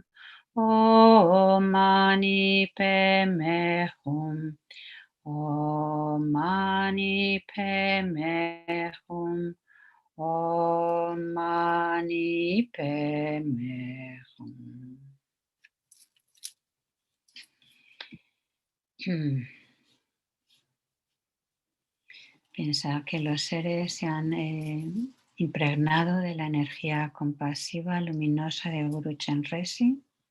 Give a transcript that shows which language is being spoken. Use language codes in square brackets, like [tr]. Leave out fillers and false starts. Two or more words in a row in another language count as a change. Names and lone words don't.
[sa] ॐ मणि पद्मे हूँ. ॐ मणि पद्मे हूँ. ॐ मणि पद्मे हूँ. [es] Piensa que los seres se han impregnado de la energía compasiva, luminosa del Guru Chenrezig.